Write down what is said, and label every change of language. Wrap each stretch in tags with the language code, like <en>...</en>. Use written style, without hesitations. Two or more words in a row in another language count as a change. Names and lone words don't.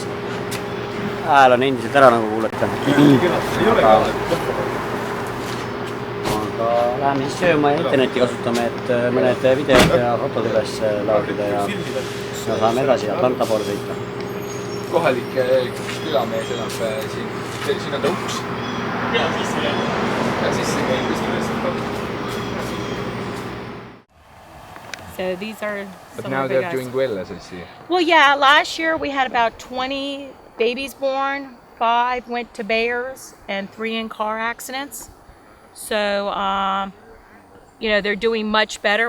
<et>Hääl on endiselt ära, nagu kuulete. Aga läheme siis sööma ja interneti kasutame, et mõned videod ja fotod üles laadida ja saame edasi Atlanta poole sõita. Kohalik külamees elab siin on ta uks. Ja sisse käib üsna.</et> <en>So these are But now they're doing well, as I see. Well, yeah, last year we had about 20 babies born. 5 went to bears and 3 in car accidents. So, they're doing much better.</en>